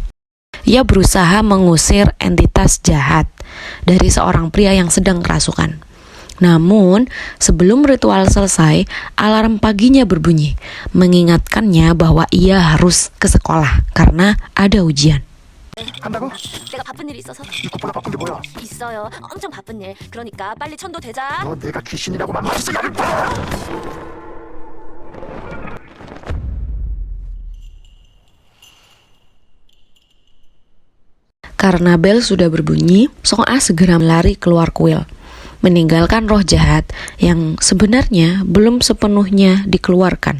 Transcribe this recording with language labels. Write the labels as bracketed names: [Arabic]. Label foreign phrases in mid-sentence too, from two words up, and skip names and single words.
[Indonesian] Ia berusaha mengusir entitas jahat dari seorang pria yang sedang kerasukan. Namun, sebelum ritual selesai, alarm paginya berbunyi, mengingatkannya bahwa ia harus ke sekolah karena ada ujian. [Korean] 간다고? 내가 바쁜 일이 있어서. 이것보다 바쁜 게 뭐야? 있어요. 엄청 바쁜 일. 그러니까 빨리 천도되자. 너 내가 귀신이라고 만났어 나를 봐. [Indonesian] Karena bel sudah berbunyi, Song Ah segera lari keluar kuil, meninggalkan roh jahat yang sebenarnya belum sepenuhnya dikeluarkan.